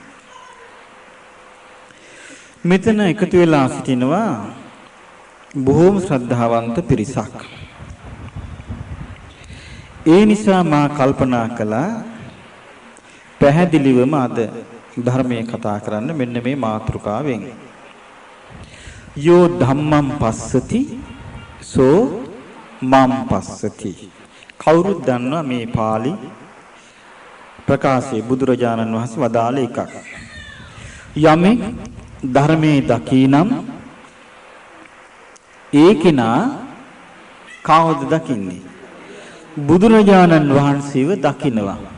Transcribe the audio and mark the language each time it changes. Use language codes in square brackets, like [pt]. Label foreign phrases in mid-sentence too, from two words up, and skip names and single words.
[si] මෙතන එකතු වෙලා සිටිනවා බොහෝම ශ්‍රද්ධාවන්ත පිරිසක්. ඒ නිසා මා කල්පනා කළා පැහැදිලිවම අද ධර්මයේ කතා කරන්න මෙන්න මේ මාතෘකාවෙන්. [pi] යෝ ධම්මං පස්සති සෝ මම් පස්සති. [si] කවුරුත් දන්නවා මේ පාළි ප්‍රකාශයේ බුදුරජාණන් වහන්සේ වදාළ එකක්. යමෙක් ධර්මයේ දකිනම් ඒකේනා කවුද දකින්නේ? බුදුරජාණන් වහන්සේව දකිනවා.